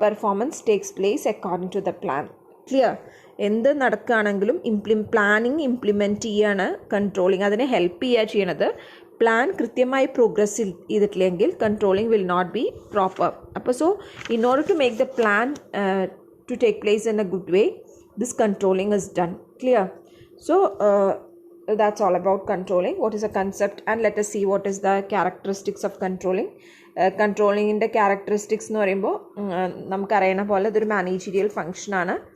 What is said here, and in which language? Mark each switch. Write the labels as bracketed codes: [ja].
[en] Performance takes place according to the plan. Clear? [ml] എന്ത് നടക്കുകയാണെങ്കിലും planning implement ചെയ്യാണ് controlling. അതിനെ help ചെയ്യുക ചെയ്യണത്. പ്ലാൻ കൃത്യമായി പ്രോഗ്രസ് ചെയ്തിട്ടില്ലെങ്കിൽ controlling [en] Will not be proper. അപ്പോൾ so in order to make the plan to take place in a good way, this controlling is done. Clear? So that's all about controlling. What is a concept, and let us see what is the characteristics of controlling. Controlling in the characteristics [ml] എന്ന് പറയുമ്പോൾ നമുക്കറിയണ പോലെ ഇതൊരു managerial ഫങ്ഷനാണ്.